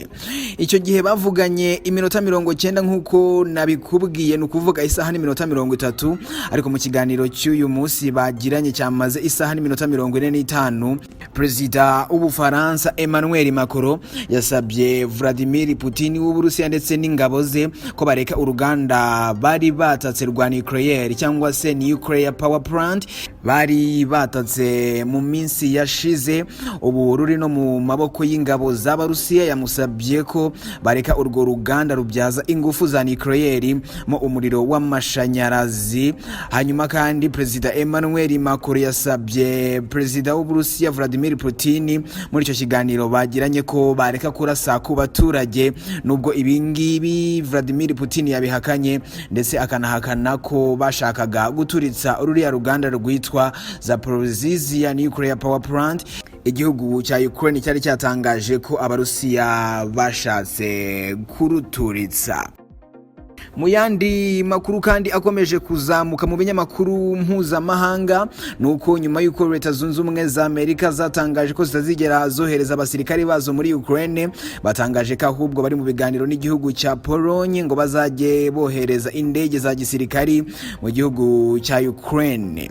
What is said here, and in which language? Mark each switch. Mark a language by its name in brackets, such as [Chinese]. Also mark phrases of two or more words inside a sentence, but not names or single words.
[Kinyarwanda] Icyo gihe bavuganye iminota 90 nk'uko nabikubwiye, ni ukuvuga isaha n'iminota 30, ariko mu kiganiro cy'uyu munsi bagiranye cyamaze isaha n'iminota 45, perezida w'Ubufaransa Emmanuel Macron yasabye Vladimir Putin w'Uburusiya ndetse n'ingabo ze ko bareka uruganda bari batatse rwa nucleaire cyangwa se [English] nuclear power plant [Kinyarwanda] bari batatse mu minsi yashize, ubu ruri no mu maboko y'ingabo z'Abarusiya. Yamusabye ko bareka urwo ruganda rubyaza ingufu za nucleaire mo umuriro w'amashanyarazi. Hanyuma kandi perezida Emmanuel Macron yasabye perezida w'Uburusiya Vladimir Putin muri icyo kiganiro bagiranye ko bareka kurasa ku baturage, nubwo ibingibi Vladimir Putin yabihakanye, ndetse akanahakana ko bashakaga guturitsa ururiya ruganda rwitwa Zaporizhzhia [English] nuclear power plant. [Kinyarwanda] Igihugu cya Ukraine cyari cyatangaje ko Abarusiya bashatse kuruturitsa. Mu yandi makuru kandi akomeje kuzamuka mu binyamakuru mpuzamahanga, nuko nyuma y'uko Leta Zunze Ubumwe za Amerika zatangaje ko zitazigera zohereza abasirikari bazo muri Ukraine, batangaje ko ahubwo bari mu biganiro n'igihugu cya Pologne ngo bazajye bohereza indege za gisirikari mu gihugu cya Ukraine.